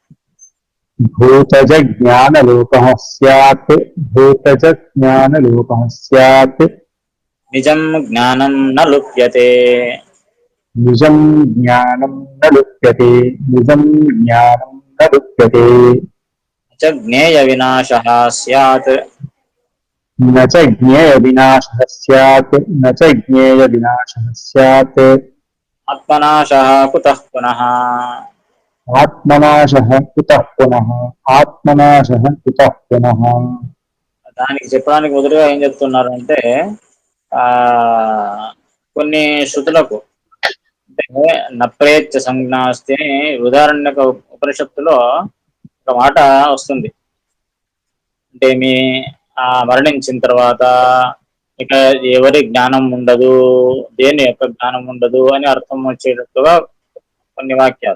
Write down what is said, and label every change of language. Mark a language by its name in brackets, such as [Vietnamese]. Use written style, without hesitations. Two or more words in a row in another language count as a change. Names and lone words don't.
[Sanskrit] భూతజ జ్ఞానలోపః స్యాత్. భూతజ జ్ఞానలోపః స్యాత్. నిజం జ్ఞానం న లుప్యతే. నిజం జ్ఞానం న లుప్యతే. నిజం జ్ఞానం న లుప్యతే. చ జ్ఞేయ వినాశః స్యాత్. न च ज्ञेयविनाशः स्यात्. न च ज्ञेयविनाशः स्यात्. ఆత్మనాశః కుతః పునః. आत्मनाशः कुतः पुनः. आत्मनाशः कुतः पुनः. [Telugu] దానికి చెప్పడానికి మొదలుగా ఏం చెప్తున్నారు అంటే ఆ కొన్ని శృతులకు అంటే [Sanskrit] నప్రేత్య సంజ్ఞాస్తి [Telugu] అని ఉదాహరణకు ఉపనిషత్తులో ఒక మాట వస్తుంది. అంటే మీ మరణించిన తర్వాత ఇక ఎవరి జ్ఞానం ఉండదు, దేని యొక్క జ్ఞానం ఉండదు అని అర్థం వచ్చేటట్టుగా కొన్ని వాక్యాలు.